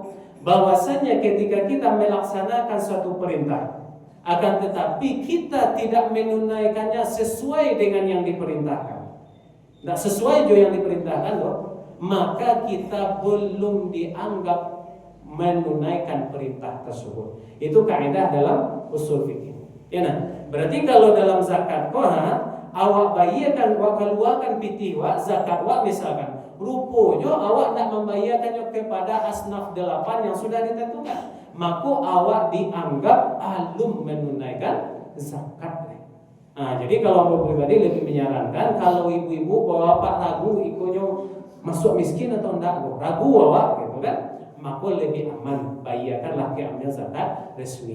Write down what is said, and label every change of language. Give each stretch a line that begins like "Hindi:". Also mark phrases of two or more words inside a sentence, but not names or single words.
Indonesian: Bahwasanya ketika kita melaksanakan suatu perintah, akan tetapi kita tidak menunaikannya sesuai dengan yang diperintahkan, tidak sesuai dengan yang diperintahkan loh, maka kita belum dianggap menunaikan perintah tersebut. Itu kaidah dalam usul fikih.
Minangkabau: Ya nah, berarti kalau dalam zakat awak bayarkan, awak keluarkan pitih wak zakat wak misalkan, rupanya awak nak membayarkannya kepada asnaf 8 yang sudah ditentukan, maka awak dianggap alum menunaikan zakat.
Indonesian: Jadi kalau aku pribadi lebih menyarankan kalau ibu-ibu bapak ragu ikonya masuk miskin atau enggak, ragu awak gitu kan, maka lebih aman bayarkanlah ke ambil zakat resmi.